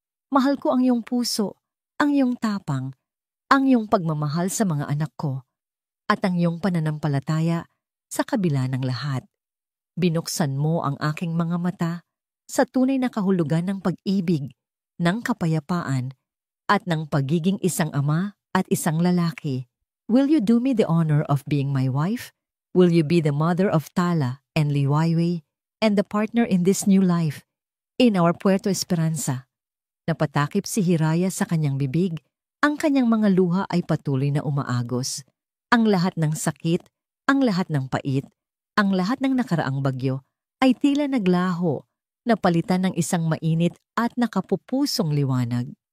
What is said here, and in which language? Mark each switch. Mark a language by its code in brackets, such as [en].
[tl] Mahal ko ang iyong puso, ang iyong tapang, ang iyong pagmamahal sa mga anak ko, at ang iyong pananampalataya sa kabila ng lahat. Binuksan mo ang aking mga mata sa tunay na kahulugan ng pag-ibig, ng kapayapaan, at ng pagiging isang ama at isang lalaki. [en] Will you do me the honor of being my wife? Will you be the mother of Tala and Liwayway and the partner in this new life in our Puerto Esperanza?" [tl] Napatakip si Hiraya sa kanyang bibig. Ang kanyang mga luha ay patuloy na umaagos. Ang lahat ng sakit, ang lahat ng pait, ang lahat ng nakaraang bagyo ay tila naglaho, napalitan ng isang mainit at nakapupusong liwanag.